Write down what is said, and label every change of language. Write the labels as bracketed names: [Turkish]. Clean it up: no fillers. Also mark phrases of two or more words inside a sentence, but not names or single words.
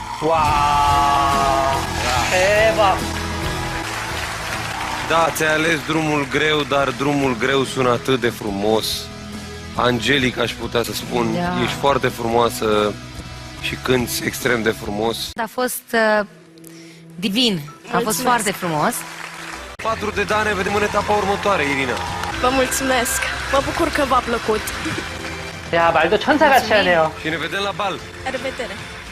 [Korean] 와. 대박. [Romanian] Da, ți-ai ales drumul greu, dar drumul greu sună atât de frumos. Angelic, aș putea să spun. Ești foarte frumoasă și cânti extrem de frumos. A fost divin. A fost foarte frumos. 4 de da, ne vedem în etapa următoare, Irina. Vă mulțumesc. Mă bucur că v-a plăcut. [Korean] 야, 말도 천사같이 하네요. [Romanian] Și ne vedem la bal. La revedere.